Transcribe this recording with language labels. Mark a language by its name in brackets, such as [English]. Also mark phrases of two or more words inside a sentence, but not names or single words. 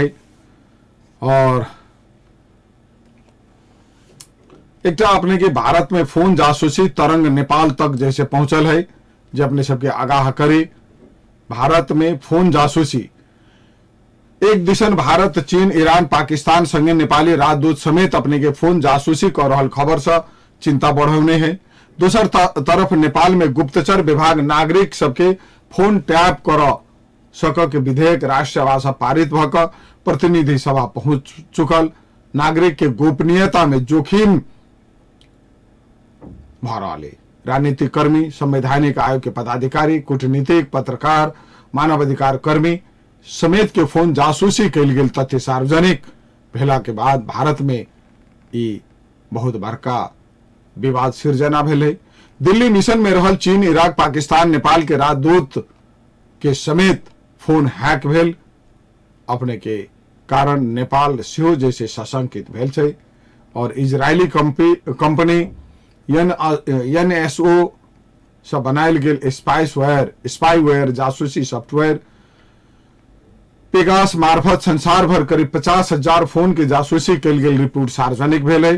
[Maithili] और एक अपने के भारत में फोन जासूसी तरंग नेपाल तक जैसे पहुंचल है जो अपने सबके आगाह करे। भारत में फोन जासूसी एक दिशन भारत, चीन, ईरान, पाकिस्तान संगे नेपाली राजदूत समेत अपने के फोन जासूसी कर रहल खबर से चिंता बढ़ौने है। दूसर तरफ नेपाल में गुप्तचर विभाग नागरिक सबके फोन टैप कर सक के विधेयक राष्ट्रसभा से पारित भक प्रतिनिधि सभा पहुंच चुकल। नागरिक के गोपनीयता में जोखिम भरले राजनीतिक कर्मी, संवैधानिक आयोग के पदाधिकारी, कूटनीतिक, पत्रकार, मानवाधिकार कर्मी समेत के फोन जासूसी कैल गेल तथ्य सार्वजनिक भेला के बाद भारत में ई बहुत बड़का विवाद सिर्जना भेल। दिल्ली मिशन में रहल चीन, इराक, पाकिस्तान, नेपाल के राजदूत के समेत फोन हैक भेल अपने के कारण नेपाल सेहो जैसे सशंकित भेल छै। और इजरायली कंपनी NSO से बनायल गेल स्पाईवेयर जासूसी सॉफ्टवेयर पेगास मार्फत संसार भर करीब 50,000 फोन के जासूसी कैल गेल रिपोर्ट सार्वजनिक भेल है।